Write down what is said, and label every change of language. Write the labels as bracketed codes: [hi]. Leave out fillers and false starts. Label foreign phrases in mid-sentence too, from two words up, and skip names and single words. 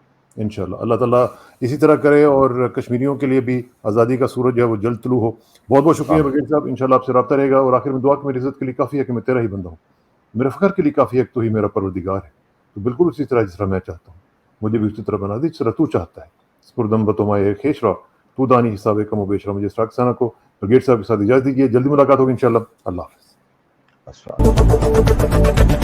[ur] انشاءاللہ اللہ تعالیٰ اسی طرح کرے, اور کشمیریوں کے لیے بھی آزادی کا سورج جو ہے وہ جلد طلوع ہو. بہت بہت شکریہ بغیر صاحب, انشاءاللہ آپ سے رابطہ رہے گا. اور آخر میں دعا کہ میری عزت کے لیے کافی ہے کہ میں تیرا ہی بندہ ہوں, میرے فخر کے لیے کافی ہے کہ تو ہی میرا پروردگار ہے. تو بالکل اسی طرح جس طرح میں چاہتا ہوں مجھے بھی اسی طرح بنا دی جس طرح تو چاہتا ہے. [fa] سپردم بتمائے خیش را تو دانی حساب کم و بیش را. [ur] مجھے اسراق ثنا کو بغیر صاحب کے ساتھ اجازت دیجیے, جلدی ملاقات ہوگی انشاءاللہ. اللہ حافظ. السلام